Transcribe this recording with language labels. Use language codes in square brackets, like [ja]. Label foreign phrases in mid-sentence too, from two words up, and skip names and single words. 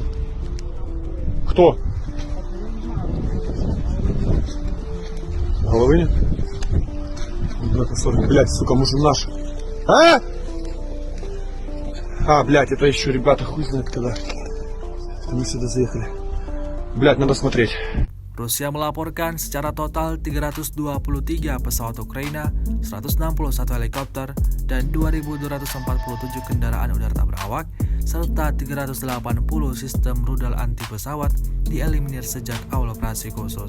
[ru] Кто? Головы нет? Блядь, сука, может наш? Блядь, это еще ребята хуй знает когда. Мы сюда заехали. Блядь, надо смотреть. [id] Rusia melaporkan secara total 323 pesawat Ukraina, 161 helikopter, dan 2.247 kendaraan udara tak berawak, serta 380 sistem rudal anti pesawat dieliminir sejak awal operasi khusus.